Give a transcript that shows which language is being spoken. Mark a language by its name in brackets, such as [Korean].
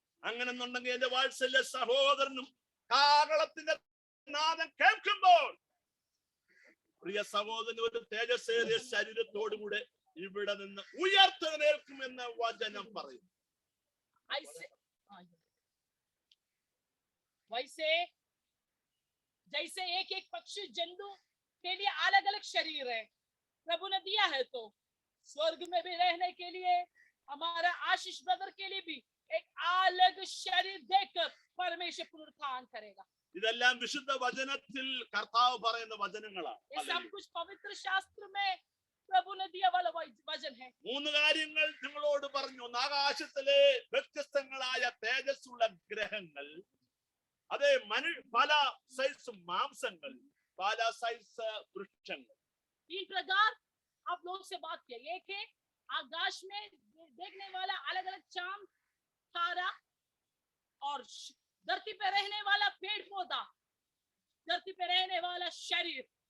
[Malayalam] അങ്ങനെന്നുണ്ടെങ്കിൽ എന്റെ വാത്സല്യ സഹോദരനും കാഹളത്തിന്റെ നാദം കേൾക്കുമ്പോൾ പ്രിയ സഹോദരൻ ഒരു തേജസ്സേറിയ ശരീരത്തോടുകൂടെ ഇവിടെ നിന്ന് ഉയർത്തെഴുന്നേൽക്കുമെന്ന് വചനം പറയും. [Hindi] वैसे जैसे एक एक पक्षी जंतु के लिए अलग अलग शरीर है प्रभु ने दिया है, तो स्वर्ग में भी रहने के लिए हमारा आशीष ब्रदर के लिए भी एक अलग शरीर देकर परमेश्वर पुनरुत्थान करेगा. [Malayalam] ഇതെല്ലാം വിശുദ്ധ വചനത്തിൽ കർത്താവ് പറയുന്ന വചനങ്ങളാണ്. [Hindi] ये सब कुछ पवित्र शास्त्र में प्रभु ने दिया वाला वचन है. [Malayalam] മൂന്ന് കാര്യങ്ങൾ നിങ്ങളോട് പറഞ്ഞു. ആകാശത്തിലെ വ്യത്യസ്തങ്ങളായ തേജസ്സുള്ള ഗ്രഹങ്ങൾ, അതെ പല സൈസ് മാംസങ്ങൾ, പല സൈസ് വൃക്ഷങ്ങൾ. [Hindi] तीन प्रकार आप लोग से बात किया. एक है आकाश में देखने वाला अलग अलग चांद तारा, और धरती पे रहने वाला पेड़ पौधा, धरती पे रहने वाला शरीर.